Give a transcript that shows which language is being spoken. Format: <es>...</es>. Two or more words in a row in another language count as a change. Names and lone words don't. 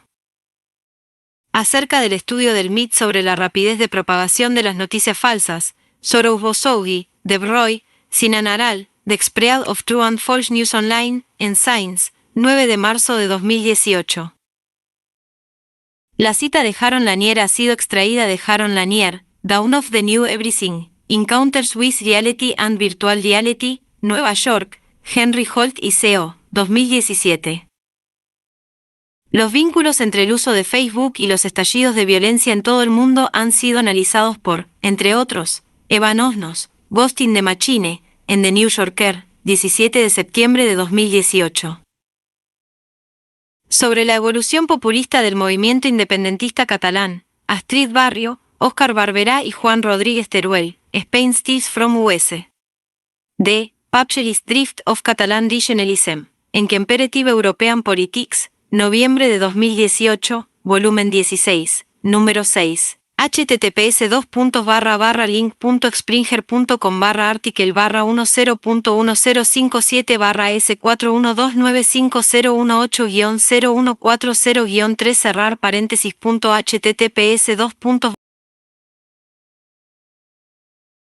<es>Acerca del estudio del MIT sobre la rapidez de propagación de las noticias falsas, Soros Bosougi, de Breuil, Sinan Aral, The Spread of True and False News Online, en Science, 9 de marzo de 2018. La cita de Jaron Lanier ha sido extraída de Jaron Lanier, Dawn of the New Everything, Encounters with Reality and Virtual Reality, Nueva York, Henry Holt y CO, 2017. Los vínculos entre el uso de Facebook y los estallidos de violencia en todo el mundo han sido analizados por, entre otros, Evan Osnos, Ghosting the Machine, en The New Yorker, 17 de septiembre de 2018. Sobre la evolución populista del movimiento independentista catalán, Astrid Barrio, Óscar Barberá y Juan Rodríguez Teruel, Spain Stills from US. D. Publishers Drift of Catalan Regionalism, en Comparative European Politics, noviembre de 2018, volumen 16, número 6. https://link.expringer.com/article/107057/s41295018018-0140-3 cerrar paréntesis. https://</es>